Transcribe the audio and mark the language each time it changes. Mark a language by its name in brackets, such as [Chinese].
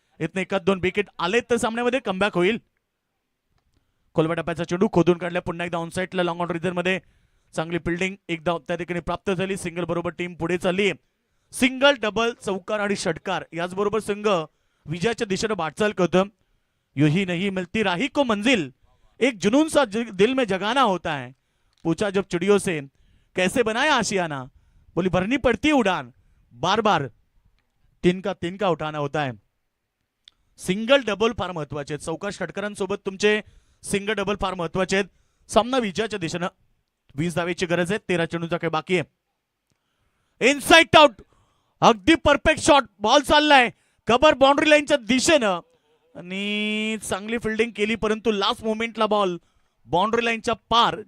[Marathi] इथनं 1-2 विकेट आले तर सामन्यामध्ये कमबॅक होईल. खोलवा टप्प्याचा चेंडू खोदून काढला. पुन्हा एकदा ऑनसाइडला लॉंग ऑन रिझर्व मध्ये चांगली फिल्डिंग, एक धाव त्या ठिकाणी प्राप्त झाली. सिंगल बरोबर टीम पुढे चालली. सिंगल, डबल, चौकार आणि षटकार याचबरोबर संघ विजयाच्या दिशेने वाटचाल करतो. [Hindi] यही नहीं मिलती राही को मंजिल, एक जुनून सा दिल में जगाना होता है. पूछा जब चिड़ियों से कैसे बनाया आशियाना, बोली भरनी पड़ती उड़ान, बार बार तिनका उठाना होता है. [Marathi] सिंगल डबल फार महत्वाचे आहेत. चौकार षटकारांसोबत तुमचे सिंगल डबल फार महत्वाचे आहेत. सामना विजयाच्या दिशेनं 20 धावेची गरज आहे. 13 चेंडूचा काही बाकी आहे. इनसाइड आउट, अगदी परफेक्ट शॉट, बॉल चाललाय कव्हर बाउंड्री लाईनच्या दिशेनं आणि चांगली फिल्डिंग केली, परंतु लास्ट मोमेंटला बॉल बाउंड्री लाईनच्या पार.